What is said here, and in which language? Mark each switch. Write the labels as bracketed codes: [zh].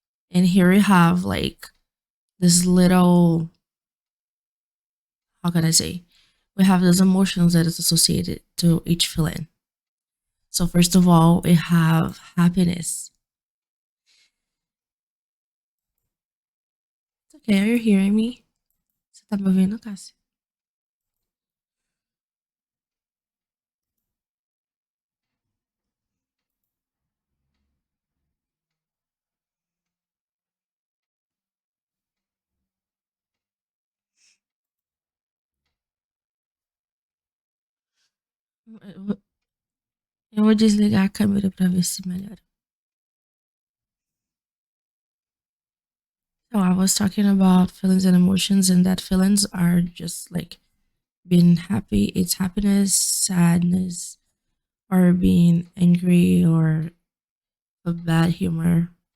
[en] And here we have like this little, how can I say? We have those emotions that is associated to each feeling. So first of all, we have happiness. It's okay, are you hearing me? [pt] Você tá me ouvindo, Cassie? Eu vou desligar a câmera pra ver se melhora. [en] So I was talking about feelings and emotions, and that feelings are just like being happy, it's happiness, sadness, or being angry or a bad humor.